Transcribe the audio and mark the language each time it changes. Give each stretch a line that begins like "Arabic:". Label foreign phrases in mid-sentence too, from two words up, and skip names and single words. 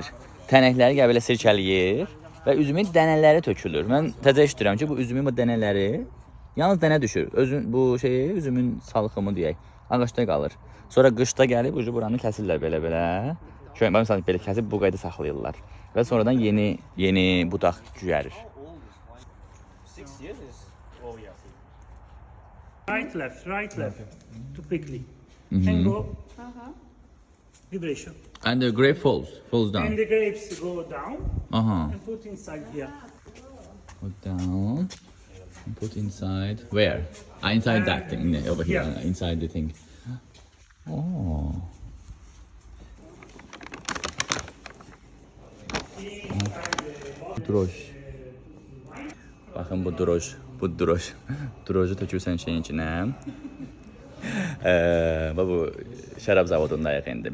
Azerbaijani: Tənəkləri gəl belə sirkələyir və üzümün dənələri tökülür. Mən təzə eşidirəm ki, bu üzümün bu dənələri yalnız dənə düşür. Bu şeyi üzümün salxımı deyək, ağacda qalır. Sonra qışda gəlib ucu buranı kəsirlər belə-belə. Şöyle məsələn belə kəsib bu qayda saxlayırlar və sonradan yeni budaq cüyərir.
English: Right, left, too quickly. And go. Vibration. And the grape falls down. And the grapes go down and put inside here. Put down and put inside. Where? Inside that thing over here. Yeah. Inside the thing.
Azerbaijani: Oh. Droş. Baxın bu droş. Bu droş. Droju tökürsən şeyin içinə. Bu şərab zavodundayıq indi.